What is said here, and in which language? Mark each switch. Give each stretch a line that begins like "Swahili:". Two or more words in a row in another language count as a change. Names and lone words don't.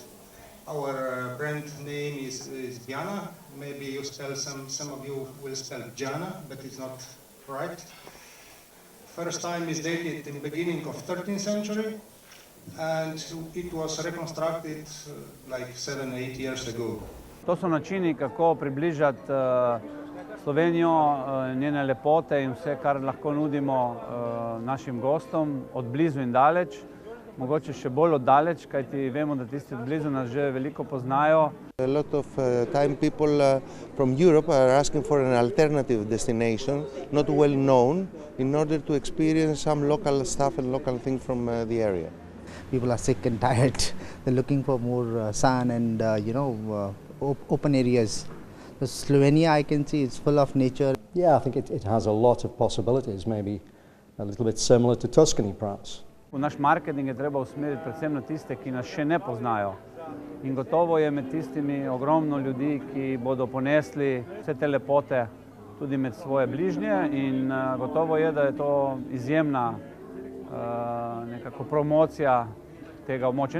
English: Our brand name is Diana. Maybe you spell some of you will spell Jana, but it's not right. First time is dated in the beginning of 13th century, and it was reconstructed like 7-8 years ago.
Slovenian: To so načini, kako približati Slovenijo, njene lepote in vse, kar lahko nudimo našim gostom od blizu in daleč, mogoče še bolj od daleč, kajti vemo, da tisti od blizu nas že veliko poznajo.
English: A lot of time people from Europe are asking for an alternative destination, not well known, in order to experience some local stuff and local things from the area. People are sick and tired. They're looking for more sun and open areas. Slovenia, I can see, it's full of nature. Yeah, I think it has a lot of possibilities, maybe a little bit similar to Tuscany, perhaps.
Slovenian: V naš marketing je treba usmeriti predvsem na tiste, ki nas še ne poznajo. In gotovo je med tistimi ogromno ljudi, ki bodo ponesli vse te lepote tudi med svoje bližnje in gotovo je, da je to izjemna nekako promocija tega območja.